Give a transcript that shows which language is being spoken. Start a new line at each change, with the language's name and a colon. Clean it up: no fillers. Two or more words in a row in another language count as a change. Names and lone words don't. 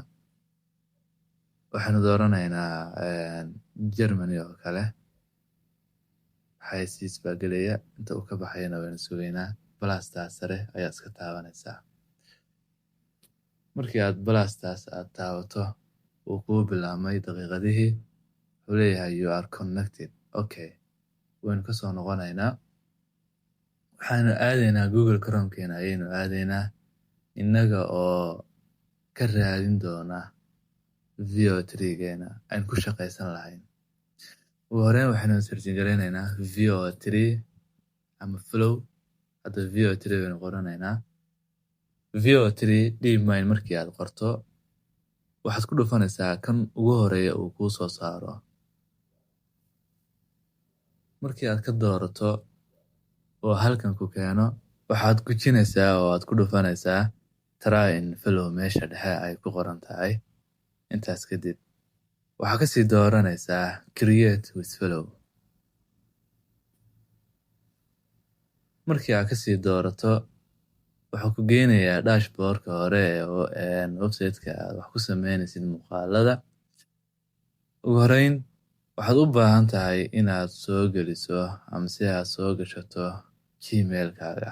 Somali: Waxaynu dooranaynaa Germany oo kale. Xayeysiis baa gelaya, inta uu ka baxayana waynu sugaynaa. Balastaas sare ayaad iska taabanaysaa. Markii aad balastaas aad taabato uu kuu bilaabmay daqiiqadihii, wuxuu leeyahay
English: you are connected.
Somali: Okay, waynu ka soo noqonaynaa. Waxaanu aadaynaa Google Chrome-keena ayaynu aadaynaa inaga oo ka raadin doona VO3-geena aynu ku shaqaysan lahayn. Ugu horeyn waxaynu search garaynaynaa VO3 ama Flow. Hadda VO3 baynu qoranaynaa. VO3 DeepMind markii aad qorto waxaad ku dhufanaysaa kan ugu horeeya uu kuu soo saaro. Markii aad ka doorato oo halkan ku keeno, waxaad gujinaysaa oo aad ku dhufanaysaa
English: try and follow
Somali: meesha dhexe ay ku qoran tahay. Intaas kadib waxaa kasii dooranaysaa
English: create with follow.
Somali: Markii aad kasii doorato wuxuu ku geynayaa dashboard-ka hore ee website-ka aad wax ku sameynaysid muuqaalada. Ugu horeyn waxaad u baahan tahay inaad soo geliso ama si aad soo gashato Gmail-kaaga.